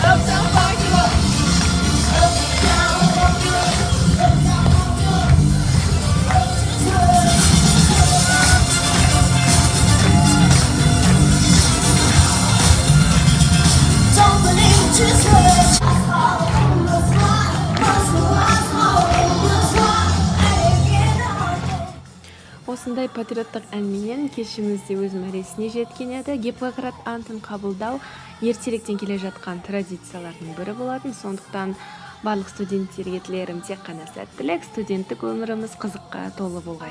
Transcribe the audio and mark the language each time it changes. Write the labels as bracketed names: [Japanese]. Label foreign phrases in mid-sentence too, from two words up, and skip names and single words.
[English] Up, down, fuck you up. Up, down, fuck you up. Up, down, fuck you up. Just words. Don't believe it, just words. [Kazakh] Осындай патриоттық әнменен кешімізде өз мәресіне жеткен еді. Гиппократ антын қабылдау ертеректен келе жатқан традициялардың бірі болатын, сондықтан барлық студенттерге тілерім тек қана сәттілік, студенттік өміріміз қызыққа толы болғай.